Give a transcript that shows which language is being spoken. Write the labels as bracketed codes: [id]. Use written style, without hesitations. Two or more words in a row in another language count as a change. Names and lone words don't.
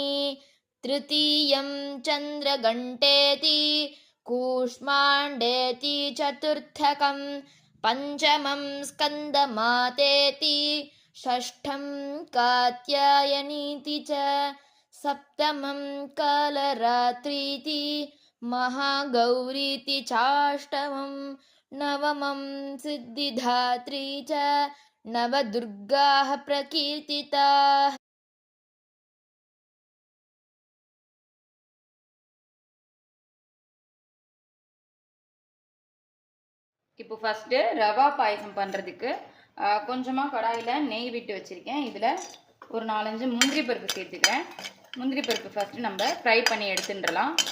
[sa] तृतीयं चन्द्रघण्टेति कूष्माण्डेति चतुर्थकं पञ्चमं स्कन्दमातेति षष्ठं कात्यायनीति च सप्तमं कालरात्रीति महागौरीति चाष्टमं नवमं सिद्धिदात्री च नवदुर्गाः प्रकीर्तिताः. [ta] இப்போ ஃபஸ்ட்டு ரவா பாயசம் பண்ணுறதுக்கு கொஞ்சமாக கடாயில் நெய் விட்டு வச்சுருக்கேன். இதில் ஒரு 4-5 முந்திரி பருப்பு சேர்த்துக்கிறேன். முந்திரி பருப்பு ஃபஸ்ட்டு நம்ம ஃப்ரை பண்ணி எடுத்துட்டுலாம்.